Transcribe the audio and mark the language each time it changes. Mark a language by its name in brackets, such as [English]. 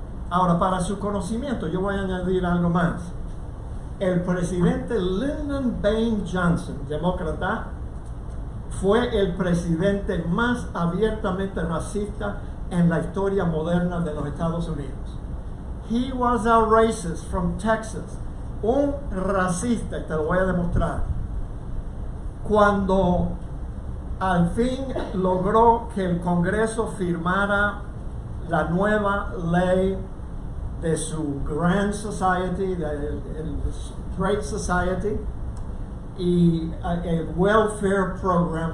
[Spanish] Ahora, para su conocimiento, yo voy a añadir algo más. El presidente Lyndon B. Johnson, demócrata, fue el presidente más abiertamente racista en la historia moderna de los Estados Unidos. [English] He was a racist from Texas. [Spanish] Un racista, y te lo voy a demostrar. Cuando al fin logró que el Congreso firmara la nueva ley de su Grand Society, el Great Society, y el Welfare Program.